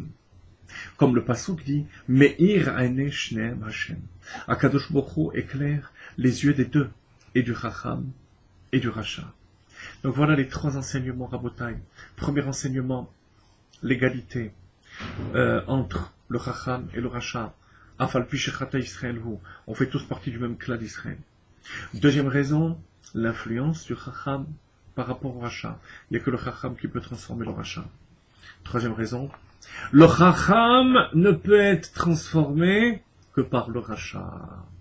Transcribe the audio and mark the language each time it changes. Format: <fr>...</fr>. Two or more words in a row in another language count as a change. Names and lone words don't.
<fr>Comme le Passouk dit,</fr> <he>מאיר עיני שניהם השם. הקדוש ברוך הוא</he> <fr>éclaire les yeux des deux, et du Chacham et du Racha. Donc voilà les trois enseignements Rabotai. Premier enseignement, l'égalité entre le Chacham et le Racha.</fr> <he>אף על פי שחטא ישראל הוא.</he> <fr>On fait tous partie du même clan d'Israël. Deuxième raison, l'influence du Chacham par rapport au Racha. Il n'y a que le Chacham qui peut transformer le Racha. Troisième raison, le Chacham ne peut être transformé que par le Racha.</fr>